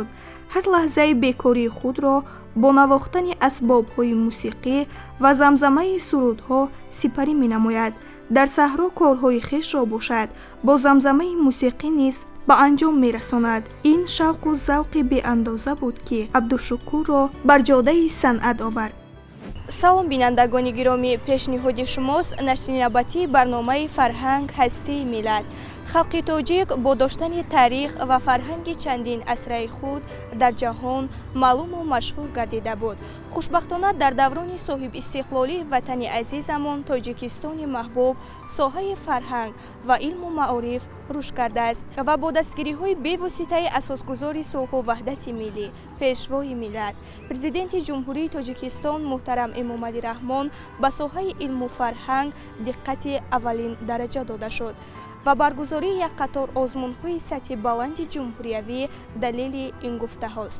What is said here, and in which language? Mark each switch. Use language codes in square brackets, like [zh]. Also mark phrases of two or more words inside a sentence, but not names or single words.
[fa] هر لحظه بیکاری خود را با نواختن اسباب‌های موسیقی و زمزمه سرودها سپری می‌نماید. در صحرا کارهای خویش را باشد با زمزمه موسیقی نیز به انجام می‌رساند. این شوق و ذوق بی‌اندازه بود که عبدالشکور را بر جاده صنعت آورد. [tg] салом бинандагони гиромӣ, пешниҳоди шумост нашри навбатии барномаи фарҳанг ҳастии миллат. халқи тоҷик бо доштани таърих ва фарҳанги чандин асраи худ дар ҷаҳон маълуму машҳур гардида буд. хушбахтона дар даврони соҳибистиқлолии ватани азизамон тоҷикистони маҳбуб соҳаи фарҳанг ва илму маориф рушд кардааст ва бо дастгириҳои бевоситаи асосгузори сулҳу ваҳдати миллӣ, пешвои миллат, президенти ҷумҳурии тоҷикистон муҳтарам эмомалӣ раҳмон ба соҳаи илму фарҳанг диққати аввалин дараҷа дода шуд ва баргузории як қатор озмунҳои сатҳи баланди ҷумҳуриявӣ далели ин гуфтаҳост.